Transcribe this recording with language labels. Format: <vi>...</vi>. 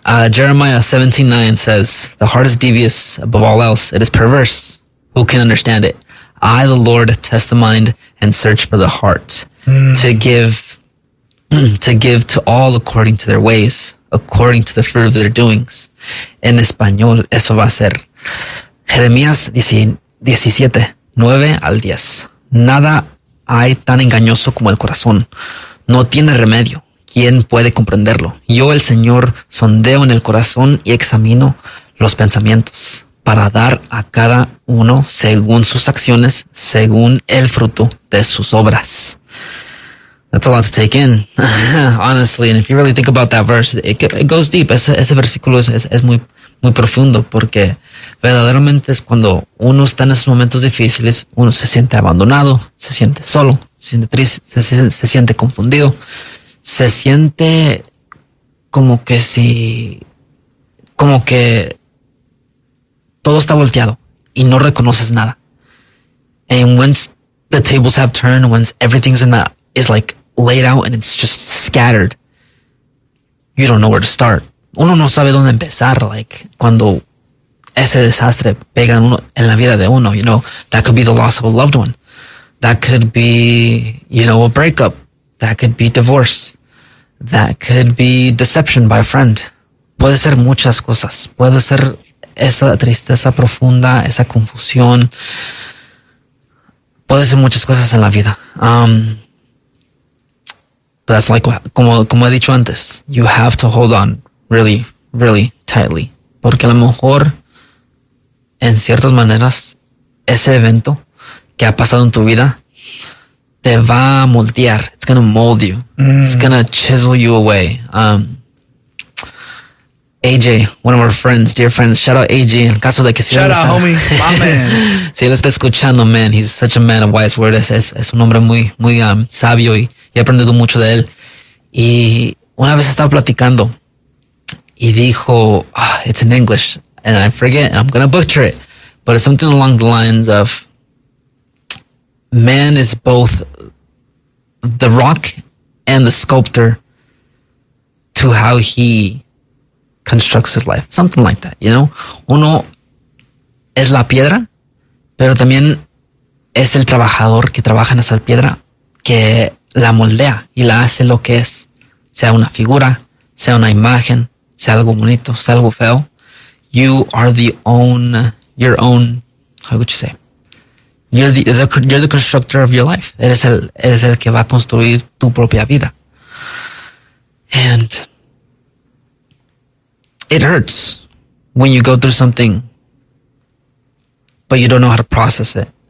<en>Jeremiah 17:9 says, the heart is devious above all else. It is perverse. Who can understand it? I, the Lord, test the mind and search for the heart to give to all according to their ways, according to the fruit of their doings.</en> <es>En español, eso va a ser Jeremías 17, 9 al 10. Nada hay tan engañoso como el corazón. No tiene remedio. ¿Quién puede comprenderlo? Yo, el Señor, sondeo en el corazón y examino los pensamientos, para dar a cada uno según sus acciones, según el fruto de sus obras.</es> <en>That's a lot to take in, honestly. And if you really think about that verse, it goes deep.</en> <es>Ese versículo es muy, muy profundo, porque verdaderamente es cuando uno está en esos momentos difíciles, uno se siente abandonado, se siente solo, se siente triste, se siente confundido, se siente como que todo está volteado y no reconoces nada.</es> <en>And once the tables have turned, once everything's in that is like laid out and it's just scattered, you don't know where to start.</en> <es>Uno no sabe dónde empezar.</es> <en>Like</en> <es>cuando ese desastre pega en, uno, en la vida de uno,</es> <en>you know, that could be the loss of a loved one. That could be, you know, a breakup. That could be divorce. That could be deception by a friend.</en> <es>Puede ser muchas cosas. Puede ser esa tristeza profunda, esa confusión, puede ser muchas cosas en la vida.</es> <en>But that's like,</en> <es>como he dicho antes,</es> <en>you have to hold on really, really tightly.</en> <es>Porque a lo mejor, en ciertas maneras, ese evento que ha pasado en tu vida te va a moldear.</es> <en>It's going to mold you. It's going to chisel you away. AJ, one of our friends, dear friends. Shout out AJ.</en> <es>En caso de que</es> <en>shout out, homie. My man.</en> <es>Si él está escuchando,</es> <en>man, he's such a man of wise words.</en> <es>Es un hombre muy, muy sabio y he aprendido mucho de él. Y una vez estaba platicando y dijo,</es> <en>it's in English, and I forget, and I'm going to butcher it, but it's something along the lines of, man is both the rock and the sculptor to how he constructs his life, something like that, you know.</en> <es>Uno es la piedra, pero también es el trabajador que trabaja en esa piedra que la moldea y la hace lo que es, sea una figura, sea una imagen, sea algo bonito, sea algo feo.</es> <en>You are the own, your own, how would you say? You're the constructor of your life.</en> <es>Eres el que va a construir tu propia vida.</es> <en>And it hurts when you go through something, but you don't know how to process it.</en>